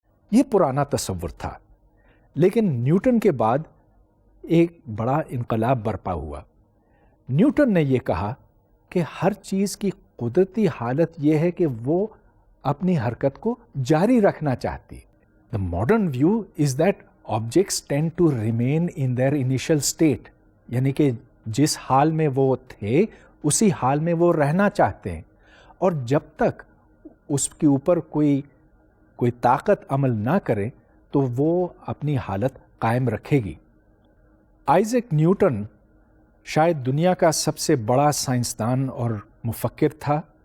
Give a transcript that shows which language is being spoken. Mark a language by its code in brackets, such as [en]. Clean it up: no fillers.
[ur] یہ پرانا تصور تھا. لیکن نیوٹن کے بعد ایک بڑا انقلاب برپا ہوا. نیوٹن نے یہ کہا کہ ہر چیز کی قدرتی حالت یہ ہے کہ وہ اپنی حرکت کو جاری رکھنا چاہتی. [en] The modern view is that objects tend to remain in their initial state. [ur] یعنی کہ جس حال میں وہ تھے اسی حال میں وہ رہنا چاہتے ہیں، اور جب تک اس کے اوپر کوئی طاقت عمل نہ کرے تو وہ اپنی حالت قائم رکھے گی. آئزیک نیوٹن شاید دنیا کا سب سے بڑا سائنسدان اور مفکر تھا.